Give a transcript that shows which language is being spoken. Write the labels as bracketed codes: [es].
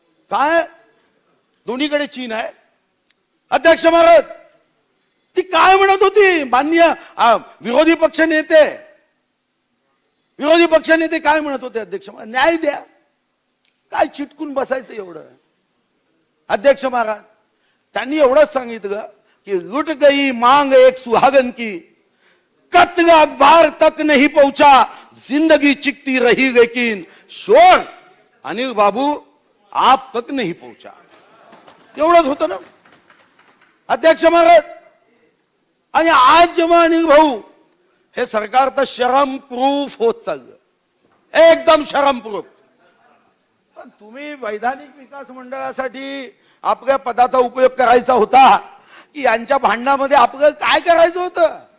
[mr] काय दोन्हीकडे चीन आहे. अध्यक्ष महाराज, ती काय म्हणत होती माननीय विरोधी पक्ष नेते काय म्हणत होते अध्यक्ष महाराज? न्याय द्या, काय चिटकून बसायचं एवढं. अध्यक्ष महाराज, त्यांनी एवढंच सांगितलं की [hi] लुट गई मांग एक सुहागन की, कत्ल अखबार तक नहीं पहुंचा, जिंदगी चिकती रही लेकिन शोर अनिल बाबू आप तक नहीं पहुंचा. [mr] तेवढंच होतं ना अध्यक्ष महाराज. आणि आज जेव्हा अनिल भाऊ हे सरकार तर शरम प्रूफ होत चाललं, एकदम शरम प्रूफ. पण तुम्ही वैधानिक विकास मंडळासाठी आपल्या पदाचा उपयोग करायचा होता की यांच्या भांडणामध्ये आपलं काय करायचं होतं?